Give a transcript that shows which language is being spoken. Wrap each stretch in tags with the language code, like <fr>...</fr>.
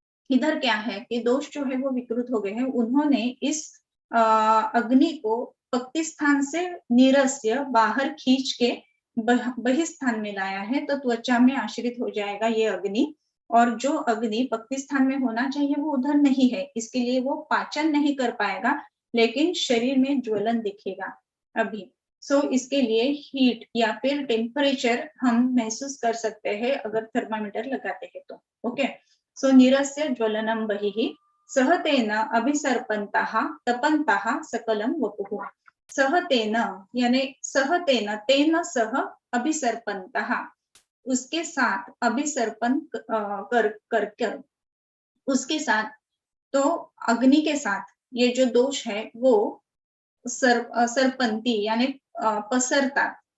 <hi>इधर क्या है कि दोष जो है वो विकृत हो गए हैं, उन्होंने इस अग्नि को पक्ति स्थान से निरस्य बाहर खींच के बहिस्थान में लाया है, तो त्वचा में आश्रित हो जाएगा ये अग्नि, और जो अग्नि पक्ति स्थान में होना चाहिए वो उधर नहीं है, इसके लिए वो पाचन नहीं कर पाएगा, लेकिन शरीर में ज्वलन दिखेगा अभी। सो इसके लिए हीट या फिर टेम्परेचर हम महसूस कर सकते हैं अगर थर्मामीटर लगाते हैं तो।</hi> <sa>ओके, सो निरस्य ज्वलनम बहिः सह तेन अभिसर्पन्तः तपन्तः सकलम वपुः।</sa> <hi>सह तेन यानी सह तेन, तेन सह अभिसर्पन्तः, उसके साथ अभिसर्पण कर उसके साथ, तो अग्नि के साथ ये जो दोष है वो सरपंती यानी पसरता।</hi>